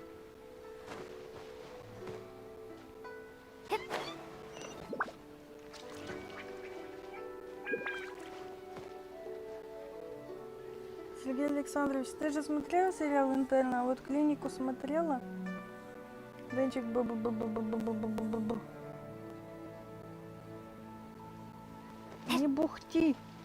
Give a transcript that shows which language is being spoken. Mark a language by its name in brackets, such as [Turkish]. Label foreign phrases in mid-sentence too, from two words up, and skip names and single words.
[Russian] Сергей Александрович, ты же смотрела сериал «Интерн», а вот «Клинику» смотрела? Денчик, бу-бу-бу-бу-бу-бу-бу-бу-бу. Не бухти.